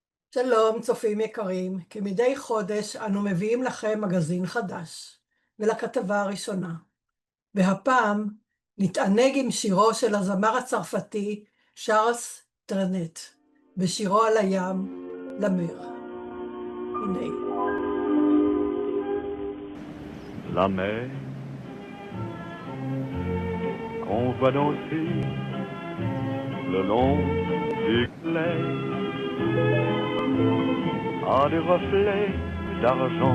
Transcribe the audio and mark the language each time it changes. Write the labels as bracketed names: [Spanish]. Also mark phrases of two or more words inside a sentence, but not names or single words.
[Hebrew] שלום, צופים יקרים, כמדי חודש אנו מביאים לכם מגזין חדש, ולכתבה הראשונה. והפעם נתענג עם שירו של הזמר הצרפתי שארלס טרנט, בשירו על הים, למר. הנה. [French] La mer qu'on voit danser le long des clairs a des reflets d'argent.